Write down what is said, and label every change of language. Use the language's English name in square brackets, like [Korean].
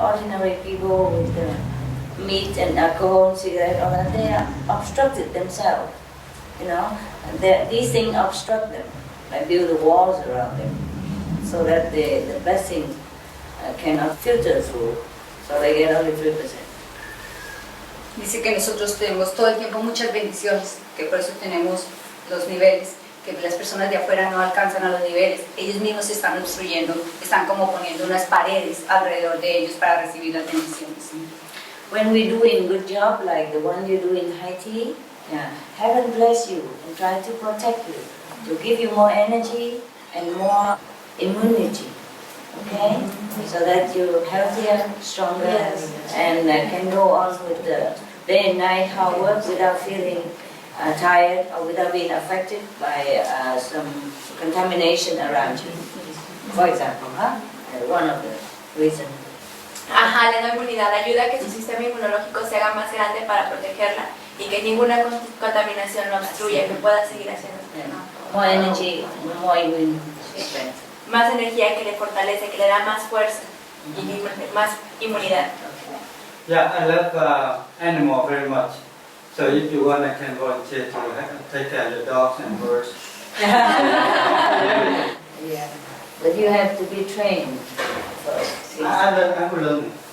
[English] Ordinary people with the meat and alcohol, cigarette, all that, they are obstructed themselves. You know, and these things obstruct them. I build the walls around them so that the blessing cannot filter through, so they get only 3%. [Spanish] Dice que nosotros tenemos todo el tiempo muchas bendiciones, que por eso tenemos los niveles, que las personas de afuera no alcanzan a los niveles. Ellos mismos se están obstruyendo, están como poniendo unas paredes alrededor de ellos para recibir las bendiciones. [English] When we're doing good job like the one you do in Haiti, heaven bless you and try to protect you, to give you more energy and more immunity, okay? So that you're healthier, stronger, and can go on with the day and night hard work without feeling tired or without being affected by some contamination around you. For example, one of the reasons. [Spanish] Ajá, le da inmunidad, ayuda a que su sistema inmunológico se haga más grande para protegerla y que ninguna contaminación lo obstruya, que pueda seguir haciendo. [English] More energy, more immune strength. [Spanish] Más energía que le fortalece, que le da más fuerza y más inmunidad. [English] Yeah, I love animal very much. So if you want, I can volunteer to take care of the dogs and birds. Yeah, but you have to be trained first. I'm learning.